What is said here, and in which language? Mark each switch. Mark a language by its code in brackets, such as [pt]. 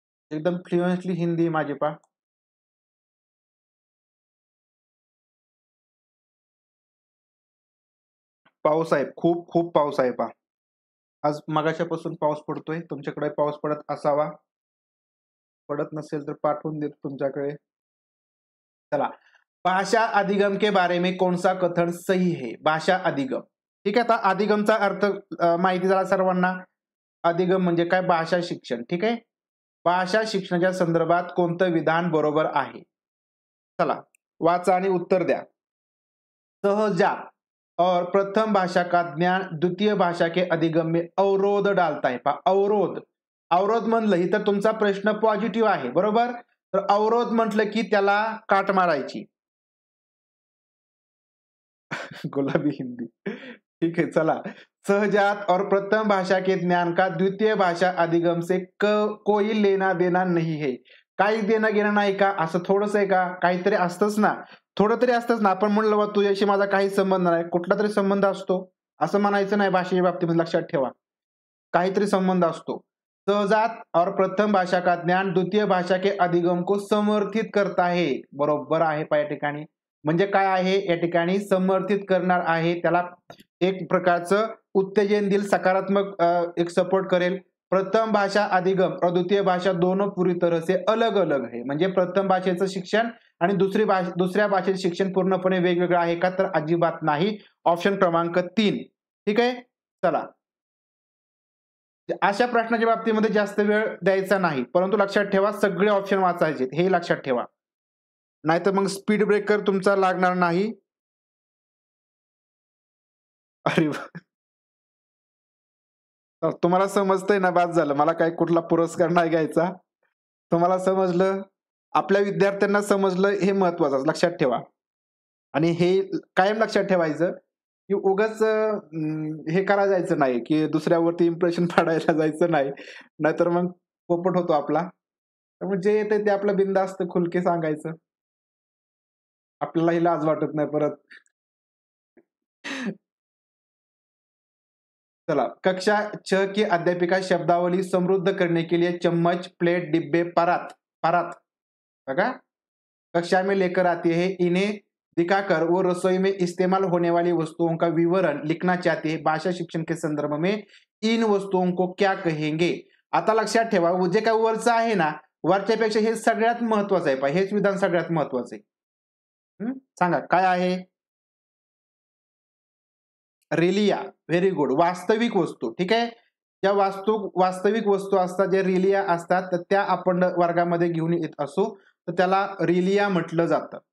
[mr] एकदम फ्लुएंटली हिंदी माझी पाऊस आहे, खूप खूप पाऊस आहे आज मगाच्यापासून पाऊस पडतोय. तुमच्याकडे पाऊस पडत असावा, पडत नसेल तर पाठवून देतो तुमच्याकडे. [hi] चला, भाषा अधिगम के बारे में कौन सा कथन सही है. [mr] भाषा अधिगम, ठीक आहे. आता अधिगमचा अर्थ माहिती झाला सर्वांना. अधिगम म्हणजे काय, भाषा शिक्षण, ठीक आहे. भाषा शिक्षणाच्या संदर्भात कोणतं विधान बरोबर आहे. चला वाचा आणि उत्तर द्या. सहजा [hi] और प्रथम भाषा का ज्ञान द्वितीय भाषा के अधिगम में अवरोध डालता है. [mr] पहा अवरोध, अवरोध म्हणलं ही तर तुमचा प्रश्न पॉझिटिव्ह आहे बरोबर. तर अवरोध म्हटलं की त्याला काट मारायची. गुलाबी हिंदी. [hi] ठीक है [mr] चला. [hi] सहजात और प्रथम भाषा के ज्ञान का द्वितीय भाषा अधिगम से कोई लेना देना नहीं है. [mr] काही देणं घेणं नाही का, असं थोडंसं आहे का, काहीतरी असतंच ना, थोडं तरी असतंच ना. आपण म्हणलं बा तुझ्याशी माझा काही संबंध नाही, कुठला तरी संबंध असतो असं म्हणायचं नाही. भाषेच्या बाबतीमध्ये लक्षात ठेवा, काहीतरी संबंध असतो. [hi] सहजात और प्रथम भाषा का ज्ञान द्वितीय भाषा के अधिगम को समर्थित करता है. [mr] बरोबर आहे पहा या ठिकाणी. म्हणजे काय आहे या ठिकाणी, समर्थित करणार आहे, त्याला एक प्रकारचं उत्तेजन देईल, सकारात्मक एक सपोर्ट करेल. [hi] प्रथम भाषा अधिगम और द्वितीय भाषा दोनों पूरी तरह से अलग अलग है. [mr] म्हणजे प्रथम भाषेचं शिक्षण आणि दुसऱ्या भाषेचं शिक्षण पूर्णपणे वेगवेगळं आहे का, तर अजिबात नाही. ऑप्शन क्रमांक 3. ठीक आहे चला. अशा प्रश्नाच्या बाबतीमध्ये जास्त वेळ द्यायचा नाही, परंतु लक्षात ठेवा सगळे ऑप्शन वाचायचे, हे लक्षात ठेवा, नाहीतर मग स्पीड ब्रेकर तुमचा लागणार नाही. अरे तुम्हाला समजतंय ना, बाद झालं. मला काही कुठला पुरस्कार नाही घ्यायचा. तुम्हाला समजलं, आपल्या विद्यार्थ्यांना समजलं, हे महत्वाचं लक्षात ठेवा. आणि हे कायम लक्षात ठेवायचं की उगाच हे करायला जायचं नाही, की दुसऱ्यावरती इम्प्रेशन पाडायला जायचं नाही, नाहीतर मग पोपट होतो आपला. त्यामुळे जे येते ते आपलं बिनधास्त खुलके सांगायचं, आपल्यालाही लाज वाटत नाही परत. चला. [hi] कक्षा 6 की अध्यापिका शब्दावली समृद्ध करने के लिए चम्मच, प्लेट, डिब्बे, परात परात बघा कक्षा में लेकर आती है. इन्हें दिखाकर वो रसोई में इस्तेमाल होने वाली वस्तुओं का विवरण लिखना चाहते हैं. भाषा शिक्षण के संदर्भ में इन वस्तुओं को क्या कहेंगे. [mr] आता लक्षात ठेवा, जे काय वरचं आहे ना, वरच्यापेक्षा हे सगळ्यात महत्वाचं आहे. हेच विधान सगळ्यात महत्वाचं आहे. सांगा काय आहे. रिलिया. Very good. वास्तविक वस्तू. ठीक आहे. ज्या वास्तविक वस्तू असतात, ज्या रिलिया असतात, तर त्या आपण वर्गामध्ये घेऊन येत असू तर त्याला रिलिया म्हटलं जातं.